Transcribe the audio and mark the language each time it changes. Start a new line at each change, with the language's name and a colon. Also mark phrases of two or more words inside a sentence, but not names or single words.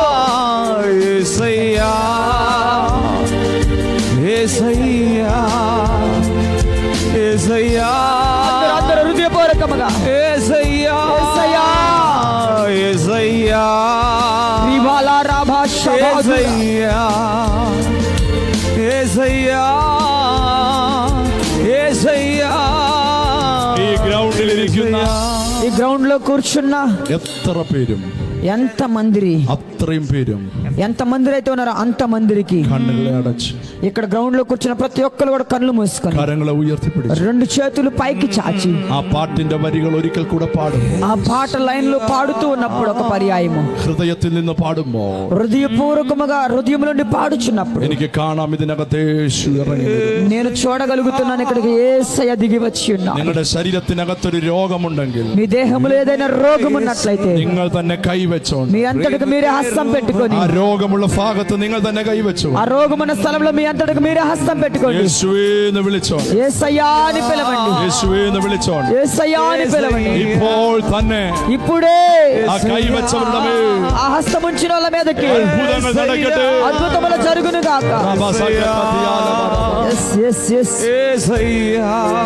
Telugu: యేసయ్యా యేసయ్యా యేసయ్యా అందరూ హృదయపూర్వకముగా యేసయ్యా యేసయ్యా యేసయ్యా రివాలా రాభా షబాదు యేసయ్యా యేసయ్యా యేసయ్యా
Malayalam: ഈ ഗ്രൗണ്ടിൽ ഇരിക്കുന്ന
Telugu: ఈ గ్రౌండ్ లో కూర్చున్న
Malayalam: എത്ര പേരും,
Telugu: ఎంత మందిరి,
Malayalam: അത്രയും പേരും
Telugu: ఎంత మందిరి అయితే ఉన్నారో అంత మందిరికి
Malayalam: കണ്ണുകളെ അടച്ച്
Telugu: ఇక్కడ గ్రౌండ్ లో కూర్చున్న ప్రతి ఒక్కరు కూడా కళ్ళు మూసుకొని
Malayalam: കരങ്ങളെ ഉയർത്തിപ്പിടിച്ചു
Telugu: రెండు చేతులు పైకి చాచి
Malayalam: ആ പാട്ടിന്റെ വരികൾ ഒരിക്കൽ കൂടെ പാടും.
Telugu: ఆ పాట లైన్ లో పాడుతూ ఉన్నప్పుడు ఒక పర్యాయము
Malayalam: ഹൃദയത്തിൽ നിന്ന് പാടുമ്പോ
Telugu: హృదయపూర్వకముగా హృదయం నుండి పాడుచున్నప్పుడు
Malayalam: എനിക്ക് കാണാം ഇതിനകത്ത് യേശു ഇറങ്ങി വരും.
Telugu: నేను చూడగలుగుతున్నాను ఇక్కడికి యేసయ్య దిగి వచ్చి ఉన్నాడు.
Malayalam: നിങ്ങളുടെ ശരീരത്തിനകത്തൊരു രോഗമുണ്ടെങ്കിൽ
Telugu: మీ దేహంలో ఏదైనా రోగం ఉన్నట్లయితే
Malayalam: നിങ്ങൾ തന്നെ കൈവച്ചോണ്ട്
Telugu: మీ అంతటికి మీరే హస్తం పెట్టుకొని
Malayalam: ആ രോഗമുള്ള ഭാഗത്ത് നിങ്ങൾ തന്നെ കൈവച്ചു
Telugu: ఆ రోగమున్న స్థలంలో మీ అంతటికి మీరే హస్తం పెట్టుకోండి.
Malayalam: യേശുവേ എന്ന് വിളിച്ചോണ്ട്,
Telugu: యేసయ్యా అని పిలవండి.
Malayalam: യേശുവേ എന്ന് വിളിച്ചോണ്ട്
Telugu: యేసయ్యా అని పిలవండి.
Malayalam: ഇപ്പോൾ തന്നെ
Telugu: ఇప్పుడే
Malayalam: ആ കൈവച്ചവരുടെ മേൽ
Telugu: ఆ హస్తం ఉంచిన వాళ్ళ మీదకి
Malayalam: അത്ഭുതങ്ങൾ നടക്കട്ടെ.
Telugu: అద్భుతములు జరుగును గాక. Rabba Sakya Patiyala Baraba.
English: Yes, yes, yes.
Telugu: యేసయ్యా